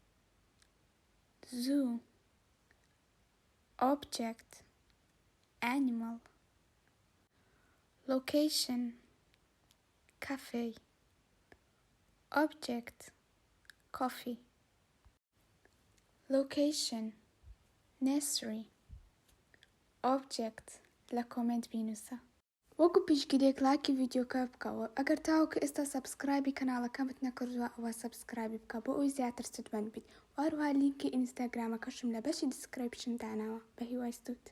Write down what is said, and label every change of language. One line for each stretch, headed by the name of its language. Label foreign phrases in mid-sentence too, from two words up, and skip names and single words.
English: zoo, object, animal, location, cafe, object, coffee, location, nursery, object,
Central Kurdish: لە کۆمنت بینووسە. وەکو پیشگیرێک لایکی ڤیدیۆکە بکەوە. ئەگەر تاوەکو ئێستا سەبسکرایبی کەناڵەکەمت نەکردووە ئەوە سەبسکرایبی بکە بۆ ئەوی زیاتر ستومەند بیت. وهروها لینکی ئینستاگرامەکەشم لە بەشی دیسکریپشن داناوە. بە هیوای ستوت.